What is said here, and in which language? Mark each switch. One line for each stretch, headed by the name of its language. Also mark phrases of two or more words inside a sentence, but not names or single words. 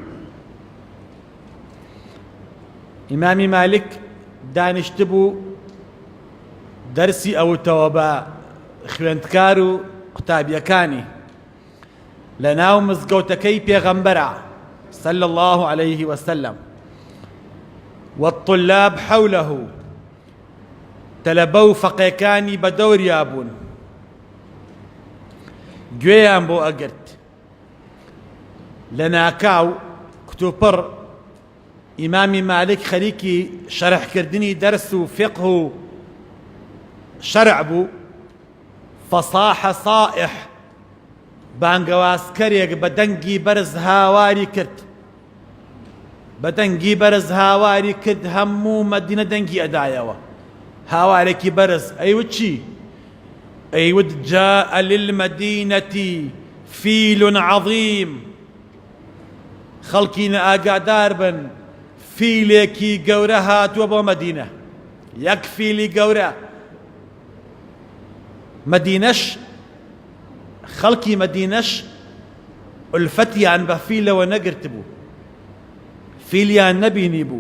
Central Kurdish: ئیمامی مالک دانیشتبوو دەرسی ئەوتەوە بە خوێندکار و قوتابیەکانی لە ناو مزگەوتەکەی پێغەمبەرە
Arabic: صلی الله عليه وسلم. والطلاب حوله،
Central Kurdish: تەلەبە و فەقێکانی بە دەوریا بوون، گوێیان بۆ ئەگرت. لە ناکاو کتوپڕ ئیمامی مالک خەریکی شەرحکردنی دەرس و فقه و شەرع بوو. فەساحە سائح، بانگەوازکەرێک بە دەنگی بەرز هاواری کرد. بە دەنگی بەرز هاواری کرد، هەموو مەدینە دەنگی ئەدایەوە. هاوارێکی بەرز ئەیوت چی؟
Arabic: ئەیوت جاء للمدينة فيل عظيم.
Central Kurdish: خەڵکی ئاگادار بن، فیلێکی گەورە هاتووە بۆ مەدینە. یەک فیلی گەورە. مەدینەش، خەڵکی مەدینەش ئولفەتیان بە فیلەوە نەگرت بوو، فیلیان نەبینی بوو.